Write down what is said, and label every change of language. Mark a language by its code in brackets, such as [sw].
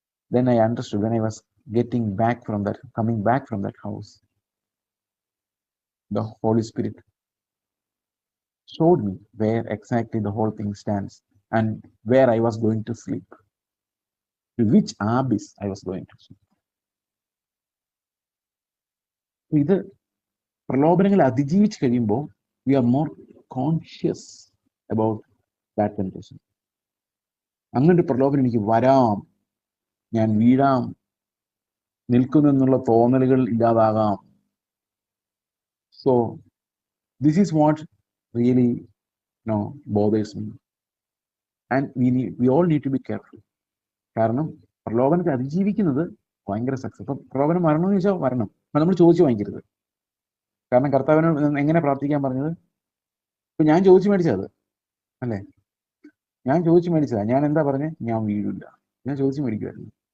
[en] Then I understood, when I was coming back from that house, the Holy Spirit showed me where exactly the whole thing stands and where I was going to sleep, to which abyss I was going to sleep. [ml] ഇത് പ്രലോഭനങ്ങളെ അതിജീവിച്ച് കഴിയുമ്പോൾ [en] we are more conscious about that temptation. [ml] അങ്ങനൊരു പ്രലോഭനം എനിക്ക് വരാം, ഞാൻ വീഴാം, നിൽക്കുന്നെന്നുള്ള തോന്നലുകൾ ഇല്ലാതാകാം. [en] So this is what really bothers me, and we all need to be careful. [ml] കാരണം പ്രലോഭനത്തെ അതിജീവിക്കുന്നത് ഭയങ്കര സക്സസ്. ഇപ്പൊ പ്രലോഭനം വരണമെന്ന് ചോദിച്ചാൽ വരണം, നമ്മൾ ചോദിച്ചു വാങ്ങിക്കരുത്. കാരണം കർത്താവിനോട് എങ്ങനെ പ്രാർത്ഥിക്കാൻ പറഞ്ഞത്? ഇപ്പൊ ഞാൻ ചോദിച്ചു മേടിച്ചത് അല്ലേ, ഞാൻ ചോദിച്ചു മേടിച്ചതാ. ഞാൻ എന്താ പറഞ്ഞത്? ഞാൻ വീഴില്ല. ഞാൻ ചോദിച്ചു മേടിക്കുമായിരുന്നു.